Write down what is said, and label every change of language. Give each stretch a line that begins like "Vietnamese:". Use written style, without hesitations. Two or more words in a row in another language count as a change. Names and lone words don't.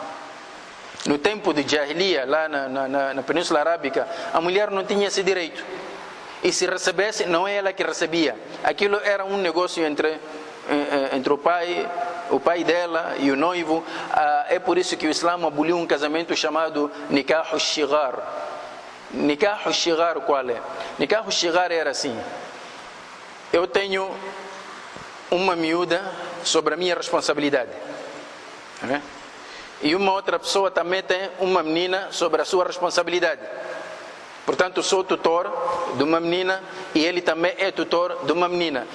Portuguese: No tempo de Jahiliya, lá na Península Arábica, a mulher não tinha esse direito. E se recebesse, não é ela que recebia. Aquilo era um negócio entre o pai dela e o noivo. É por isso que o Islã aboliu um casamento chamado Nikah al-Shigar. Nikah al-Shigar qual é? Nikah al-Shigar era assim: eu tenho uma miúda sobre a minha responsabilidade. E uma outra pessoa também tem uma menina sobre a sua responsabilidade. Portanto, sou tutor de uma menina e ele também é tutor de uma menina.